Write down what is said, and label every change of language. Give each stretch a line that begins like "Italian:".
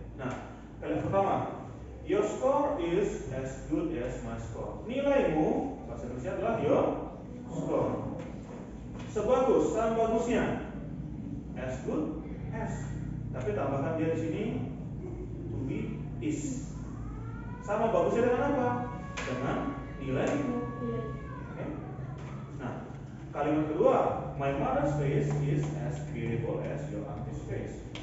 Indonesian: Nah, kalimat pertama,
English: your score is as good as my score.
Indonesian: Nilaimu, bahasa Inggrisnya adalah
English: your score.
Indonesian: Sebagus, sama bagusnya,
English: as good as.
Indonesian: Tapi tambahkan dia di sini to be is. Sama bagusnya dengan apa? Dengan nilaimu. Oke. Nah, kalimat kedua,
English: my mother's face is as beautiful as your auntie's face.